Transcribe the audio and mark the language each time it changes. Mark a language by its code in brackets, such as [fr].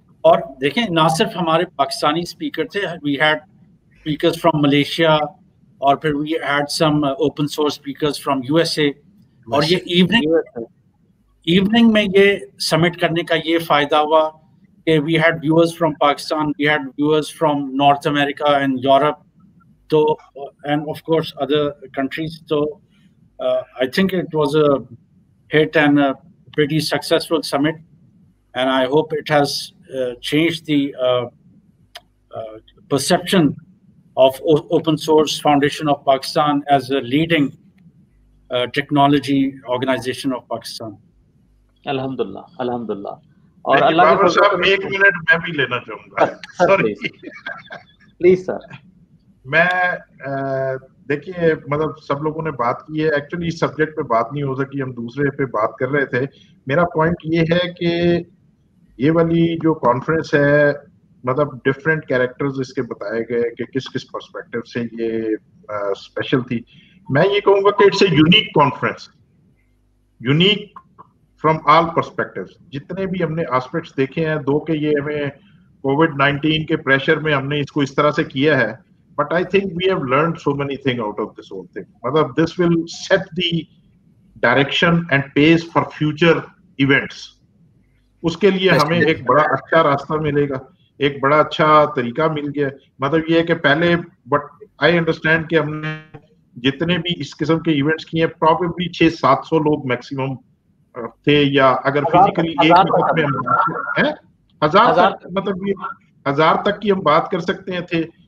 [hi] और देखें ना सिर्फ हमारे पाकिस्तानी स्पीकर थे, [en] We had speakers from Malaysia, और फिर we had some open source speakers from USA. [hi] और ये इवनिंग में ये समिट करने का ये फायदा हुआ कि [en] We had viewers from Pakistan, we had viewers from north America and Europe, तो end of course other countries. तो I think it was a hit and a pretty successful summit, and I hope it has changed the perception of Open Source Foundation of Pakistan as a leading technology organization of Pakistan. [hi] अल्हम्दुलिल्लाह, अल्हम्दुलिल्लाह। और अल्लाह के साहब 1 minute मैं भी लेना चाहूंगा। Sorry please sir. मैं देखिए मतलब सब लोगों ने बात की है, एक्चुअली इस सब्जेक्ट पे बात नहीं हो सकी, हम दूसरे पे बात कर रहे थे। मेरा पॉइंट ये है कि ये वाली जो कॉन्फ्रेंस है मतलब डिफरेंट कैरेक्टर्स इसके बताए गए कि किस किस पर्सपेक्टिव से ये स्पेशल थी। मैं ये कहूंगा कि [en] It's a unique conference, unique from all perspectives. [hi] जितने भी हमने एस्पेक्ट्स देखे हैं, दो के ये हमें कोविड-19 के प्रेशर में हमने इसको इस तरह से किया है, [en] but I think we have learned so many things out of this whole thing. [hi] मतलब [en] this will set the direction and pace for future events. [hi] उसके लिए हमें एक बड़ा अच्छा रास्ता मिलेगा, एक बड़ा अच्छा तरीका मिल गया। मतलब ये है कि पहले [en] but I understand [hi] कि हमने जितने भी इस किस्म के इवेंट्स किए प्रॉबेबली 600-700 लोग मैक्सिमम थे, या अगर फिजिकली एक वक्त में हम हैं 1000 मतलब ये 1000 तक की हम बात कर सकते हैं थे।